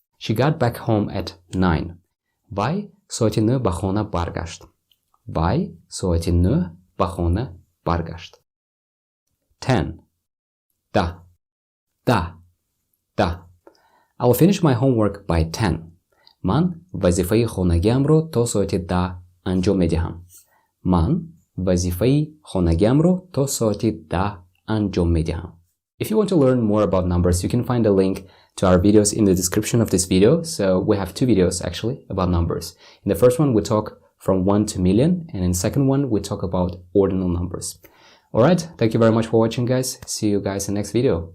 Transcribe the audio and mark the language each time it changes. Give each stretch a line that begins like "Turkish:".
English: She got back home at 9.
Tajik: Вай соати 9 ба хона баргашт. Вай соати 9 ба хона баргашт. 10. Da. Da. Da.
English: I'll finish my homework by 10.
Tajik: Ман вазифаи хонагиамро то соати 10 анҷом медиҳам. Ман вазифаи хонагиамро то соати 10 анҷом медиҳам.
English: If you want to learn more about numbers, you can find a link to our videos in the description of this video. So we have 2 videos actually about numbers. In the first one, we talk from 1 to million, and in the second one, we talk about ordinal numbers. Alright, thank you very much for watching, guys. See you guys in the next video.